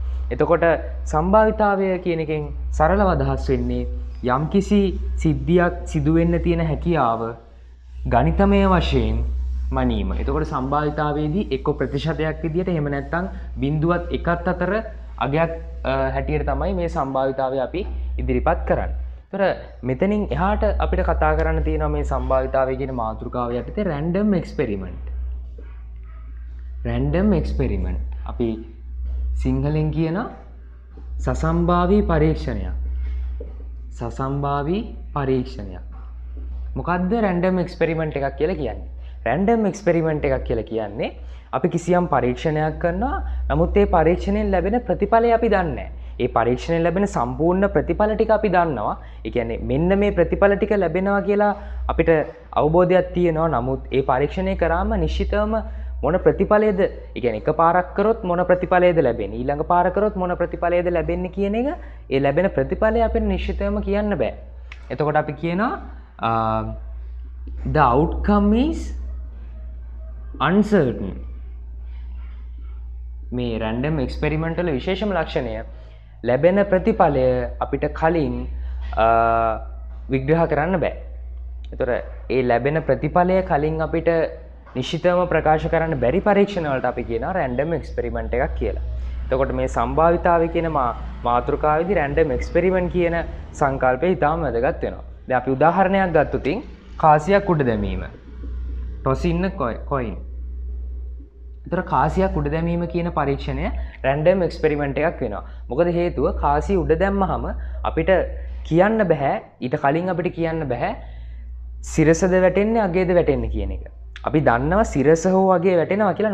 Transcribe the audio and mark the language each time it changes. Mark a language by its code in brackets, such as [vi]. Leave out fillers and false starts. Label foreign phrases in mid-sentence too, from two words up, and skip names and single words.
[si] එතකොට සම්භාවිතාවය කියන එකෙන් සරලව අදහස් වෙන්නේ යම්කිසි සිද්ධියක් සිදු වෙන්න තියෙන හැකියාව ගණිතමය වශයෙන් මනීම. එතකොට සම්භාවිතාවයේදී එක්ක ප්‍රතිශතයක් විදියට එහෙම නැත්නම් 0ත් 1ත් අතර අගයක් හැටියට තමයි මේ සම්භාවිතාවය අපි ඉදිරිපත් කරන්නේ. ඒතර මෙතනින් එහාට අපිට කතා කරන්න තියෙනවා මේ සම්භාවිතාවය කියන මාතෘකාව යටතේ [en] random experiment. random experiment [si] අපි සිංහලෙන් කියන සසම්භාවී පරීක්ෂණයක්. සසම්භාවී පරීක්ෂණයක්. මොකද්ද [en] random experiment [si] එකක් කියලා කියන්නේ? [en] random experiment [si] එකක් කියලා කියන්නේ අපි කිසියම් පරීක්ෂණයක් කරනවා. නමුත් ඒ පරීක්ෂණයෙන් ලැබෙන ප්‍රතිඵලය අපි දන්නේ නැහැ. ඒ පරීක්ෂණයෙන් ලැබෙන සම්පූර්ණ ප්‍රතිඵල ටික අපි දන්නවා. ඒ කියන්නේ මෙන්න මේ ප්‍රතිඵල ටික ලැබෙනවා කියලා අපිට අවබෝධයක් තියෙනවා. නමුත් ඒ පරීක්ෂණය කරාම නිශ්චිතවම මොන ප්‍රතිඵලයේද, ඒ කියන්නේ එකපාරක් කරොත් මොන ප්‍රතිඵලයේද ලැබෙන්නේ, ඊළඟ පාර කරොත් මොන ප්‍රතිඵලයේද ලැබෙන්නේ කියන එක ඒ ලැබෙන ප්‍රතිඵලය අපිට නිශ්චිතවම කියන්න බෑ. එතකොට අපි කියනවා [en] the outcome is uncertain. [si] මේ [en] random experiment [si] වල විශේෂම ලක්ෂණය ලැබෙන ප්‍රතිඵලය අපිට කලින් විග්‍රහ කරන්න බෑ. ඒතර ඒ ලැබෙන ප්‍රතිඵලය කලින් අපිට නිශ්චිතවම ප්‍රකාශ කරන්න බැරි පරීක්ෂණ වලට අපි කියනවා [en] random experiment [si] එකක් කියලා. එතකොට මේ සම්භාවිතාවය කියන මාතෘකාවේදී [en] random experiment [si] කියන සංකල්පය ඉතාම වැදගත් වෙනවා. දැන් අපි උදාහරණයක් ගත්තොත් කාසියක් උඩ දැමීම. [en] toss in a coin. [si] ඒතර කාසියක් උඩ දැමීම කියන පරීක්ෂණය [en] random experiment [si] එකක් වෙනවා. මොකද හේතුව කාසිය උඩ දැම්මහම අපිට කියන්න බෑ, ඊට කලින් අපිට කියන්න බෑ සිරසද වැටෙන්නේ අගේද වැටෙන්නේ කියන එක. අපි දන්නවා සිරස හෝ අගේ වැටෙනවා කියලා.